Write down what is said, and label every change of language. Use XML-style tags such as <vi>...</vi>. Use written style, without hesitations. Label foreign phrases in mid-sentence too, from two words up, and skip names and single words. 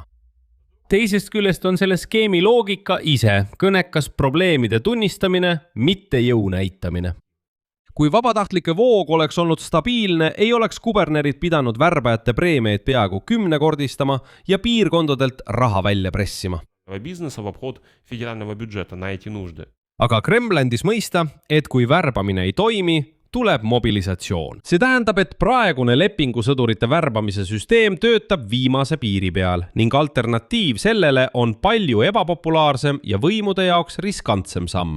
<et>Teisest küljest on selle skeemi loogika ise kõnekas probleemide tunnistamine, mitte jõu näitamine. Kui vabatahtlike voog oleks olnud stabiilne, ei oleks kubernerid pidanud värbajate preemiaid peaaegu 10-kordistama ja piirkondadelt raha välja pressima.</et> <ru>Бизнеса в обход федерального бюджета на эти нужды.</ru> <et>Aga Kreml andis mõista, et kui värbamine ei toimi, tuleb mobilisatsioon. See tähendab, et praegune lepingusõdurite värbamise süsteem töötab viimase piiri peal ning alternatiiv sellele on palju ebapopulaarsem ja võimude jaoks riskantsem samm.</et>